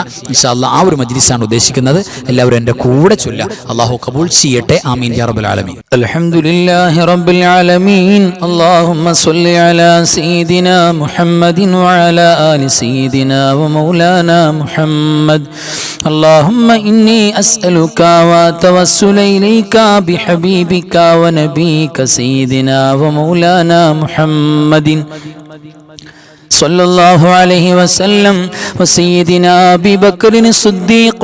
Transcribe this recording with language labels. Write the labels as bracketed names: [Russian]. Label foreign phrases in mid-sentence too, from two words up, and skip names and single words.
[Arabic] إن شاء الله [Malayalam] ആ ഒരു മജ്ലിസാണ് ഉദ്ദേശിക്കുന്നത്. എല്ലാവരും എൻ്റെ കൂടെ ചൊല്ല. അല്ലാഹു കബൂൽ ചെയ്യട്ടെ. [Arabic] آمين يا رب العالمين. الحمد لله رب العالمين. اللهم صل على سيدنا محمد وعلى آل سيدنا ومولانا محمد. اللهم إني أسألك وأتوسل إليك بحبيبك ونبيك سيدنا ومولانا محمد صلى الله عليه وسلم وسيدنا أبي بكر الصديق